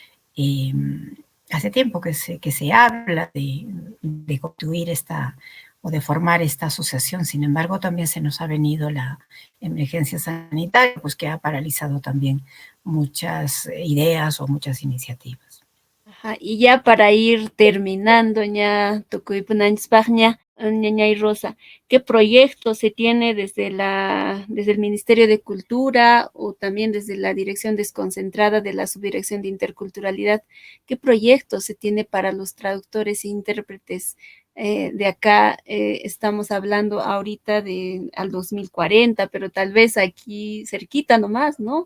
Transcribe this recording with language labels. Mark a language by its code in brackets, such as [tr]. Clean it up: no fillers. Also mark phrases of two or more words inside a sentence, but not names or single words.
[es] Hace tiempo que se habla de construir o de formar esta asociación, sin embargo, también se nos ha venido la emergencia sanitaria, pues que ha paralizado también muchas ideas o muchas iniciativas. Ajá, y ya para ir terminando, [qu] ña Tukuypunanchikpaqña, ñañay [es] Rosa, ¿qué proyectos se tiene desde el Ministerio de Cultura o también desde la Dirección Desconcentrada de la Subdirección de Interculturalidad? ¿Qué proyectos se tiene para los traductores e intérpretes de acá? Estamos hablando ahorita al 2040, pero tal vez aquí cerquita nomás, ¿no?